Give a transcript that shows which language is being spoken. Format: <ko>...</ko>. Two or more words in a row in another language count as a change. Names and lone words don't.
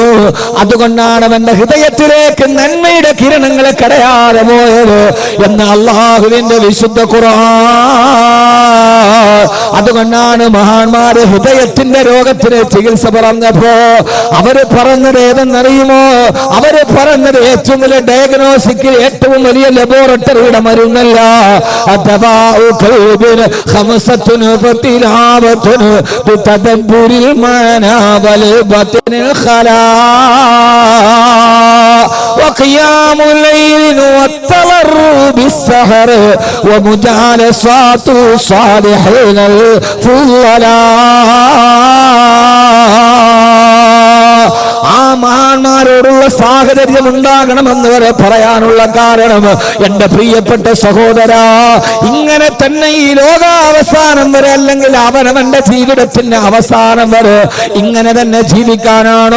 <ml>അതുകൊണ്ടാണ് അവന്റെ ഹൃദയത്തിലേക്ക് നന്മയുടെ കിരണങ്ങളെ കടയാതെ പോയത് എന്ന് അല്ലാഹുവിന്റെ വിശുദ്ധ ഖുർആൻ. അതുകൊണ്ടാണ് മഹാന്മാര് ഹൃദയത്തിന്റെ രോഗത്തിന് ചികിത്സ പറഞ്ഞപ്പോ അവര് പറഞ്ഞത് ഏതെന്നറിയുമോ? അവര് പറഞ്ഞത് ഏറ്റവും വലിയ ഡയഗ്നോസിക്കിൽ ഏറ്റവും വലിയ ലബോറട്ടറിയുടെ മരുന്നല്ല.</ml> <ar>خمسة فتلاوة بتدبر المعنى والبطن الخلاء وقيام الليل والتضرع بالسحر ومجالسات الصالحين الفضلاء.</ar> <ml>ആ മഹാന്മാരോടുള്ള സാഹചര്യം ഉണ്ടാകണമെന്ന് വരെ പറയാനുള്ള കാരണം, എന്റെ പ്രിയപ്പെട്ട സഹോദര, ഇങ്ങനെ തന്നെ ഈ ലോകാവസാനം വരെ, അല്ലെങ്കിൽ അവനവന്റെ ജീവിതത്തിന്റെ അവസാനം വരെ ഇങ്ങനെ തന്നെ ജീവിക്കാനാണോ?</ml>